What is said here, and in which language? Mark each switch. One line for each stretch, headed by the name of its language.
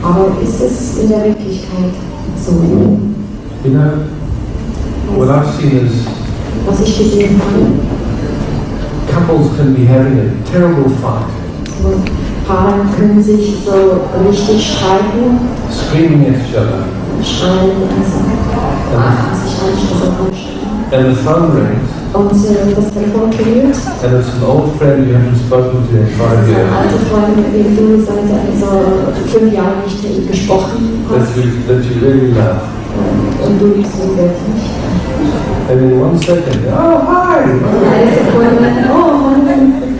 German: aber ist es in der Wirklichkeit so?
English: You know, what I've seen is
German: Was ich gesehen habe,
English: couples can be having a terrible fight,
German: so Paare können sich so richtig streiten,
English: screaming at each other,
German: schreien, sich anstrengen.
English: and the phone rings,
German: Und das Telefon klingelt.
English: and it's an old friend you haven't spoken to in 5
German: Eine
English: years,
German: alte Freundin, mit der du seit so 5 Jahren nicht gesprochen hast.
English: that you really love.
German: Und du liebst sie wirklich.
English: And in 1 second, oh, hi!
German: Und eine Sekunde, oh Mann.